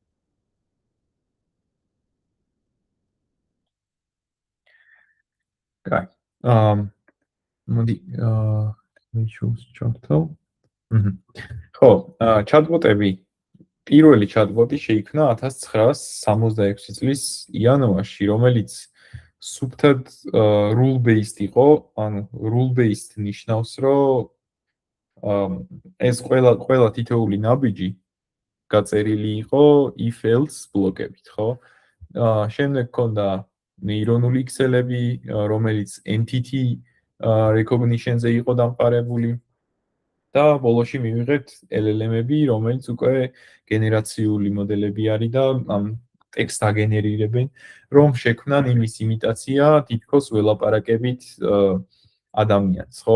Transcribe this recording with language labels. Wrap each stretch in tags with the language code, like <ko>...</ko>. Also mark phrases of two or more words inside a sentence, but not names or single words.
<ka>კაი. მოდი ჩავთვალ. ხო, ჩატბოტები. პირველი ჩატბოტი შეიქმნა 1966 წლის იანვარში, რომელიც სუფთად rule-based იყო, ანუ rule-based ნიშნავს, რომ ეს ყველა თითოეული ნაბიჯი გაწერილი იყო if-else ბლოკებით, ხო? შემდეგ ჰქონდა ნეირონული ქსელები, რომელიც</ka> <en>entity recognition-</en> <ka>ზე იყო დამყარებული და ბოლოში მივიღეთ LLM-ები, რომელიც უკვე გენერაციული მოდელები არის და ამ ტექსტს აგენერირებენ, რომ შექმნან იმის იმიტაცია თითქოს ველაპარაკებით ადამიანს, ხო?</ka>